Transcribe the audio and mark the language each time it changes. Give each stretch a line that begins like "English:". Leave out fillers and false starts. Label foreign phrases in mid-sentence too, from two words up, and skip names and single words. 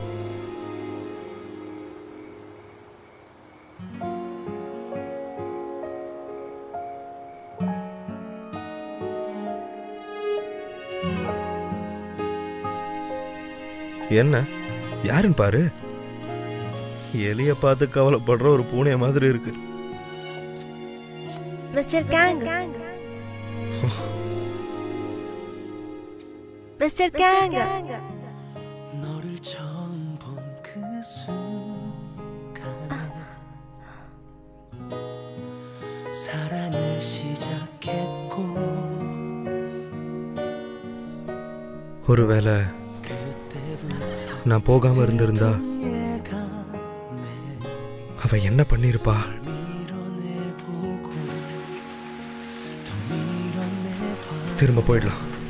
Tamil: என்ன யாருன்னு பாரு. எலிய பார்த்து கவலைப்படுற ஒரு பூனைய மாதிரி இருக்கு. மிஸ்டர் கேங், மிஸ்டர் கேங்.
Korean: 너를 처음 본 그 순간에 사랑을 시작했고
Tamil: ஒருவேளை நான் போகாம இருந்திருந்தா அவ என்ன பண்ணிருப்பா? திரும்ப போயிடலாம்.